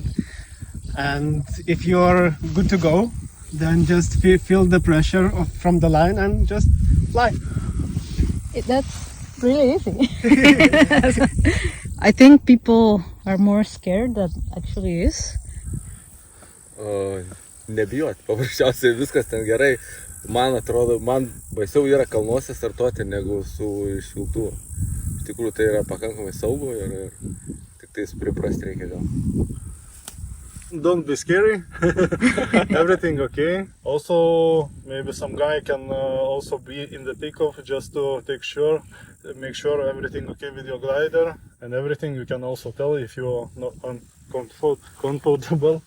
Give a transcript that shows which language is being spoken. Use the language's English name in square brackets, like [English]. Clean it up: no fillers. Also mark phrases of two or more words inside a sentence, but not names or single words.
[English] And if you're good to go, then just feel the pressure from the line and just fly. That's really easy. I think people are more scared than actually is. [Lithuanian] Nebijot, paprasčiausiai viskas ten gerai. Man atrodo, man baisiau yra kalnuose startuoti negu su šiltų. Iš tikrųjų tai yra pakankamai saugu ir tik tais priprasti reikia gal. [English] Don't be scary. Everything okay. Also, maybe some guy can also be in the takeoff just to make sure everything okay with your glider and everything. You can also tell if you're not comfortable.